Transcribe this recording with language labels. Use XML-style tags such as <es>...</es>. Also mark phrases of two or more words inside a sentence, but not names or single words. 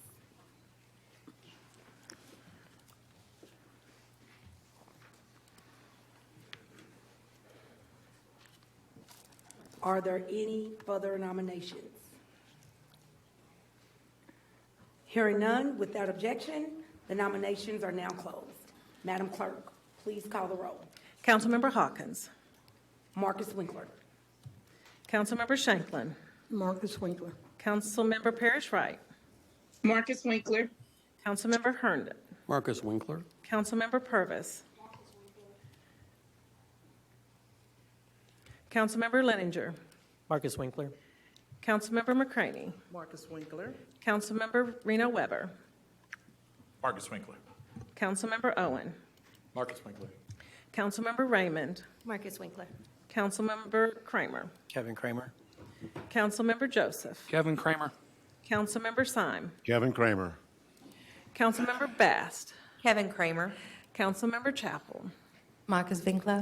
<en>Are there any further nominations? Hearing none, without objection, the nominations are now closed. Madam Clerk, please call the roll. Councilmember Hawkins, Marcus Winkler. Councilmember Shanklin, Marcus Winkler. Councilmember Parrish Wright, Marcus Winkler. Councilmember Herndon, Marcus Winkler. Councilmember Purvis, Councilmember Leninger, Marcus Winkler. Councilmember McCraney, Marcus Winkler. Councilmember Reno Weber, Marcus Winkler. Councilmember Owen, Marcus Winkler. Councilmember Raymond, Marcus Winkler. Councilmember Kramer, Kevin Kramer. Councilmember Joseph, Kevin Kramer. Councilmember Syme, Kevin Kramer. Councilmember Bast, Kevin Kramer. Councilmember Chapel, Marcus Winkler.</en>